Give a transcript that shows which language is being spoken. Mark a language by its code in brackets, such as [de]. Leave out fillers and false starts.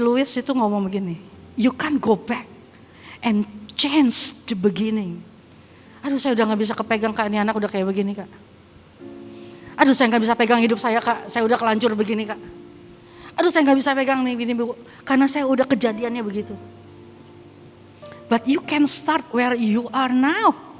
[en] Lewis [id] itu ngomong begini, [en] you can't go back and change the beginning. [id] Aduh saya udah gak bisa kepegang kak, ini anak udah kayak begini kak. Aduh saya gak bisa pegang hidup saya kak, saya udah kelanjur begini kak. Aduh saya gak bisa pegang nih begini, karena saya udah kejadiannya begitu. [en] But you can start where you are now.